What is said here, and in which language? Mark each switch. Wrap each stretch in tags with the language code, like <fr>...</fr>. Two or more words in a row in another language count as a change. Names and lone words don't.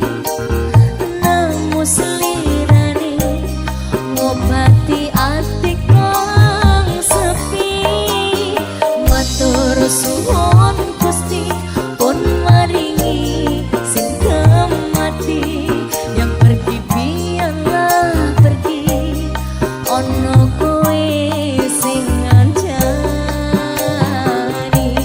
<jv>nemu selirane ngobati ati kang sepi matur suwun Gusti pun maringi sing mati</jv> <id>yang pergi biarlah pergi</id> <jv>ono kowe sing ngancani</jv>